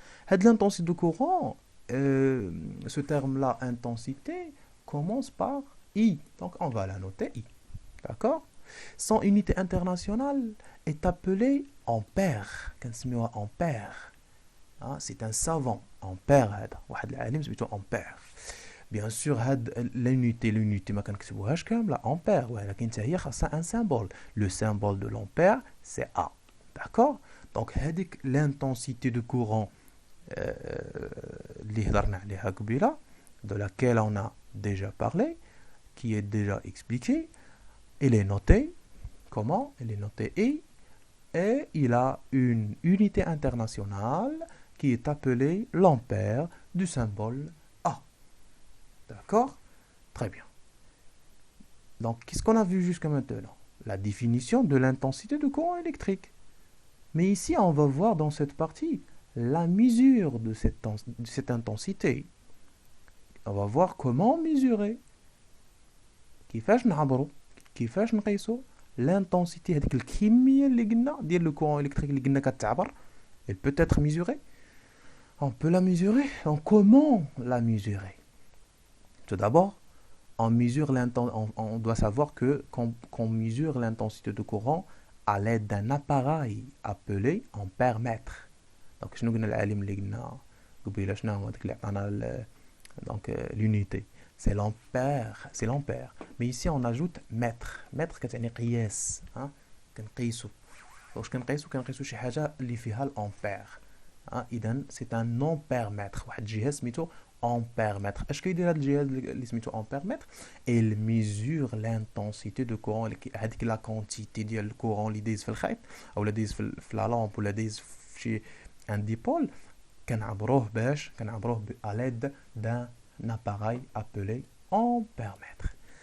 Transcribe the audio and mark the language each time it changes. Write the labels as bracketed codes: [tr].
[fr] L'intensité de courant, ce terme-là, intensité, commence par I. Donc, on va la noter I. D'accord? Son unité internationale est appelée ampère. [ar] كنسميوها ampère. [fr] C'est un savant. ampère هذا. [ar] واحد العالم سميتو ampère. [fr] Bien sûr, l'unité [ar] ما كنكتبوهاش كاملة ampère, ولكن حتى هي خاصها un symbole. [fr] Le symbole de l'ampère, c'est A. D'accord? Donc, هذيك l'intensité de courant [ar] اللي هضرنا عليها قبيلة, [fr] de laquelle on a déjà parlé, qui est déjà expliquée, elle est notée. Comment? Elle est notée I. Et il a une unité internationale qui est appelée l'ampère du symbole A. D'accord? Très bien. Donc, qu'est-ce qu'on a vu jusqu'à maintenant? La définition de l'intensité de courant électrique. Mais ici, on va voir dans cette partie la mesure de cette intensité. On va voir comment mesurer. [ar] كيفاش نعبروا كيفاش نقيسوا l'intensité هذيك الكميه اللي قلنا ديال le courant électrique اللي قلنا كتعبر. [fr] Elle peut être mesurée. On peut la mesurer. Donc comment la mesurer? Tout d'abord, on doit savoir que qu'on mesure l'intensité de courant à l'aide d'un appareil appelé ampère-mètre. [ar] Donc شنو قلنا العالم اللي قلنا قبيله شنو هو داك اللي عطانا donc l'unité. [fr] C'est l'ampère, c'est l'ampère. Mais ici on ajoute mètre. [ar] Mètre كتعني قياس. كنقيسو. واش كنقيسو شي حاجه اللي فيها الامبير. [fr] اذا c'est un ampère-mètre. [ar] واحد الجهاز سميتو ampère-mètre. اش كيدير هذا الجهاز اللي سميتو ampère-mètre? [fr] Il mesure l'intensité de courant, [ar] هذيك لا كونتيتي ديال الكورون اللي دايز في الخيط اولا دايز في لا لامب ولا دايز في شي ان ديبول. كنعبروه [fr] à l'aide d'un appareil appelé ampère-mètre.